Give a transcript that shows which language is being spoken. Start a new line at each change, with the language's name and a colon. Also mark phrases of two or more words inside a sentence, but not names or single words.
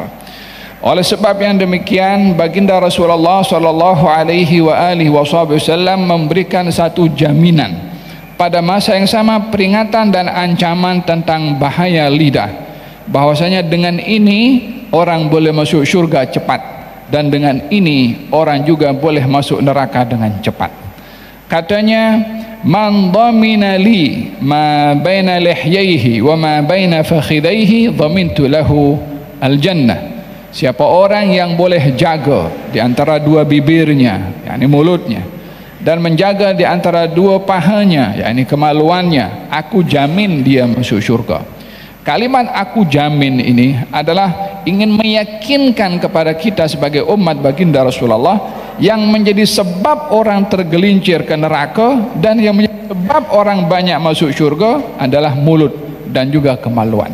Malay: Oleh sebab yang demikian, baginda Rasulullah
Arabic: صلى الله عليه وسلم
Malay: memberikan satu jaminan pada masa yang sama, peringatan dan ancaman tentang bahaya lidah, bahwasanya dengan ini orang boleh masuk syurga cepat, dan dengan ini orang juga boleh masuk neraka dengan cepat. Katanya,
Arabic: من ضمن لي ما بين لحييه وما بين فخذيه ضمنت له الجنة.
Malay: Siapa orang yang boleh jaga di antara dua bibirnya, yakni mulutnya, dan menjaga di antara dua pahanya, yakni kemaluannya, aku jamin dia masuk syurga. Kalimat aku jamin ini adalah ingin meyakinkan kepada kita sebagai umat baginda Rasulullah, yang menjadi sebab orang tergelincir ke neraka dan yang menjadi sebab orang banyak masuk syurga adalah mulut dan juga kemaluan.